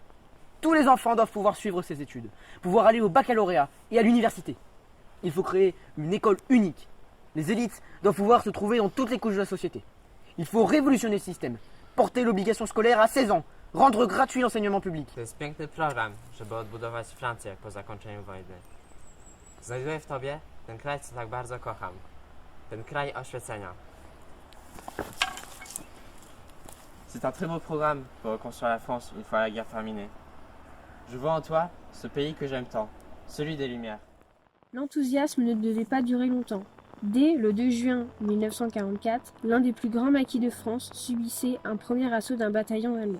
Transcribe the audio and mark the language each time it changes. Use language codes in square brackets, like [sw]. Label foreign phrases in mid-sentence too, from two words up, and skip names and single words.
[fr] Tous les enfants doivent pouvoir suivre ces études, pouvoir aller au baccalauréat et à l'université. Il faut créer une école unique. Les élites doivent pouvoir se trouver dans toutes les couches de la société. Il faut révolutionner le système, porter l'obligation scolaire à 16 ans, rendre gratuit l'enseignement public. [pl] To jest piękny program, żeby odbudować Francję po zakończeniu wojny. Znajduję w tobie ten kraj, co tak bardzo kocham. Ten kraj oświecenia. [fr] C'est un très beau programme pour reconstruire la France une fois la guerre terminée. Je vois en toi ce pays que j'aime tant, celui des Lumières. L'enthousiasme ne devait pas durer longtemps. Dès le 2 juin 1944, l'un des plus grands maquis de France subissait un premier assaut d'un bataillon allemand.